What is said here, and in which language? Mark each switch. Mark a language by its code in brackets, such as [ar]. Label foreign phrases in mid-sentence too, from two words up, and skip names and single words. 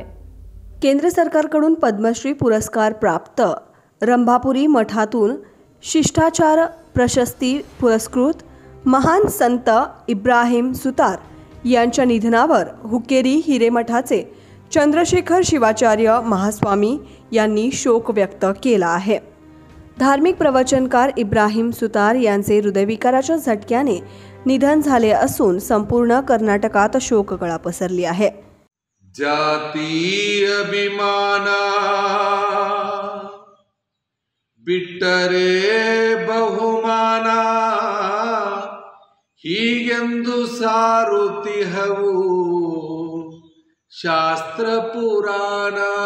[mr] केंद्र सरकारकडून पद्मश्री पुरस्कार प्राप्त रंभापुरी मठातून शिष्टाचार प्रशस्ती पुरस्कृत महान संत इब्राहिम सुतार यांच्या निधनावर हुक्केरी हिरेमठाचे चंद्रशेखर शिवाचार्य महास्वामी यांनी शोक व्यक्त केला आहे। धार्मिक प्रवचनकार इब्राहिम सुतार यांचे हृदयविकाराच्या झटक्याने निधन झाले असून संपूर्ण कर्नाटकात शोककळा पसरली आहे। [kn] ಜಾತಿ ಅಭಿಮಾನ ಬಿಟ್ಟರೆ ಬಹುಮಾನ ಹೀಗೆಂದು ಸಾರುತ್ತಿಹವು ಶಾಸ್ತ್ರ ಪುರಾಣ.